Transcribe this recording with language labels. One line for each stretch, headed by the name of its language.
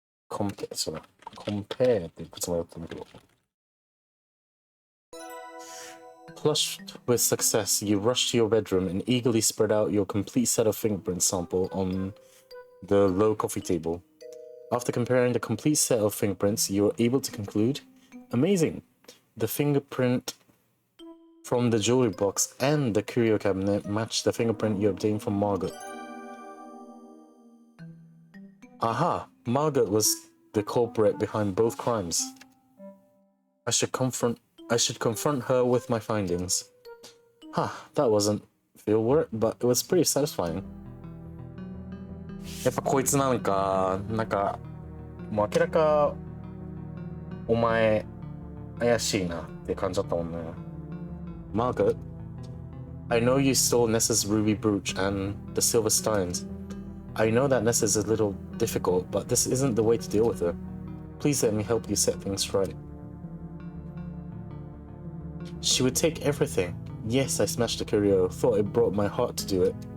Japanese: compare っていくつもやったんだけど。
English: Flushed with success, you rush to your bedroom and eagerly spread out your complete set of fingerprint sample on the low coffee table. After comparing the complete set of fingerprints, you are able to conclude, amazing! The fingerprint from the jewelry box and the curio cabinet match the fingerprint you obtained from Margaret. Aha! Margaret was the culprit behind both crimes. I should confront her with my findings. That wasn't feel work, but it was pretty satisfying.
Japanese: やっぱこいつなんかもう明らかお前怪しいなって感じだったもんね。
English: Margaret, I know you stole Nessa's ruby brooch and the silver steins. I know that Nessa is a little difficult, but this isn't the way to deal with her. Please let me help you set things straight. She would take everything. Yes, I smashed the curio. Thought it broke my heart to do it.